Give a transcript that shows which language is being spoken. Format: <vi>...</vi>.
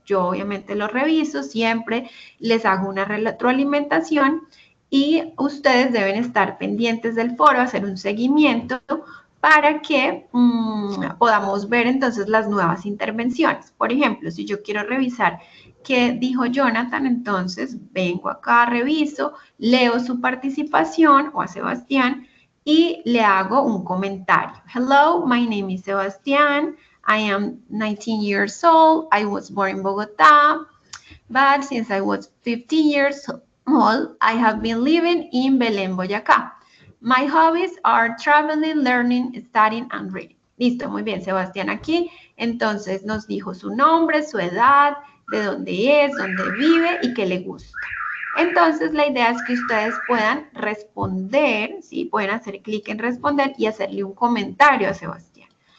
<es>Yo obviamente lo reviso, siempre les hago una retroalimentación, y ustedes deben estar pendientes del foro, hacer un seguimiento para que podamos ver entonces las nuevas intervenciones. Por ejemplo, si yo quiero revisar qué dijo Jonathan, entonces vengo acá, reviso, leo su participación, o a Sebastián, y le hago un comentario.</es> <en>Hello, my name is Sebastián. I am 19 years old. I was born in Bogotá, but since I was 15 years old, I have been living in Belén, Boyacá. My hobbies are traveling, learning, studying, and reading.</en> <es>Listo, muy bien, Sebastián aquí. Entonces nos dijo su nombre, su edad, de dónde es, dónde vive y qué le gusta. Entonces la idea es que ustedes puedan responder, ¿sí? Pueden hacer clic en responder y hacerle un comentario a Sebastián.</es>